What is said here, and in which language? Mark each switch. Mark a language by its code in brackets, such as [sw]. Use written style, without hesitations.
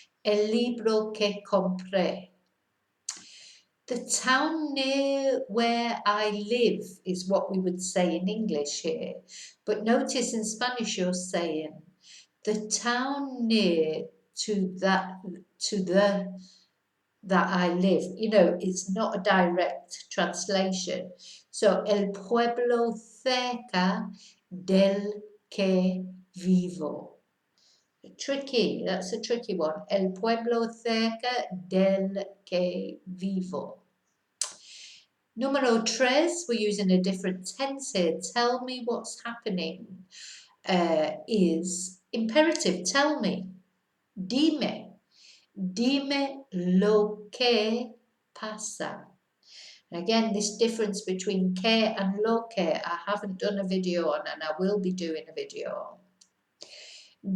[es] El libro que compré. [en] The town near where I live is what we would say in English here. But notice in Spanish you're saying the town near to the that I live. You know, it's not a direct translation. [es] So, el pueblo cerca del que vivo. [en] Tricky, that's a tricky one. [es] El pueblo cerca del que vivo. [en] Número 3, we're using a different tense here. Tell me what's happening is imperative. Tell me. Dime. [es] Dime lo que pasa. [en] And again, this difference between que and lo que, I haven't done a video on, and I will be doing a video on.